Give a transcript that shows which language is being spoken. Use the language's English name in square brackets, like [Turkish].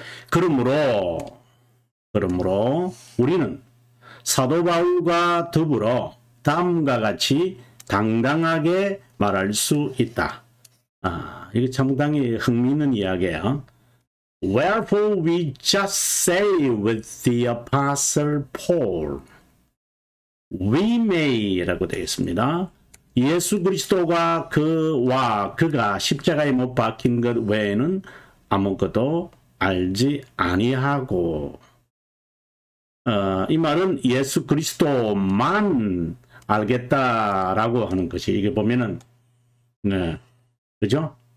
[Korean] 그러므로 우리는 사도 바울과 더불어 다음과 같이 당당하게 말할 수 있다. 이게 상당히 흥미있는 이야기예요. [English] Wherefore we just say with the apostle Paul, we may라고 [Korean] 되어 있습니다. 예수 그리스도가 그가 십자가에 못 박힌 것 외에는 아무것도 알지 아니하고, 이 말은 예수 그리스도만 알겠다라고 하는 것이, 이게 보면은 그죠?